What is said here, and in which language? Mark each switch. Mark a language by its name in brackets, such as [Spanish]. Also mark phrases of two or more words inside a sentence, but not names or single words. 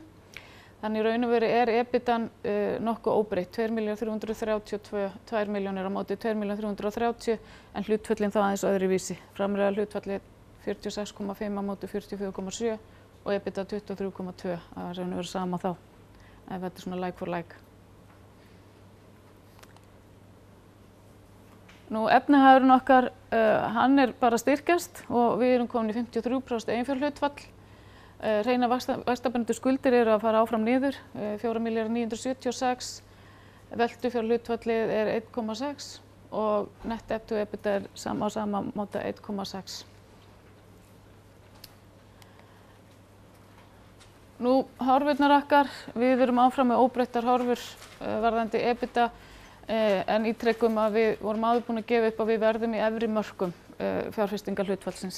[Icelandic] Þannig í raun og veru er EBITDAn nokkuð óbreytt, 2.332 milljónir á móti 2.330 en hlutföllin þá aðeins öðruvísi. Framlegða hlutfallið 46,5 á móti 44,7 og EBITDA 23,2, það er raun og veru sama þá ef þetta er svona [English] like for like. [Icelandic] Nú efnahagurinn okkar, hann er bara að styrkjast og við erum komin í 53% eiginfjárhlutfall. Hreinar vaxtabændu skuldir eru að fara áfram niður, 4.976, veltufjárhlutfallið er 1,6 og [English] net debt to EBITDA [Icelandic] er á sama móti 1,6. Nú horfurnar okkar, við erum áfram með óbreyttar horfur varðandi EBITDA en ítrekum að við vorum áður búin að gefa upp að við verðum í efri mörkum fjárfestingarhlutfallsins.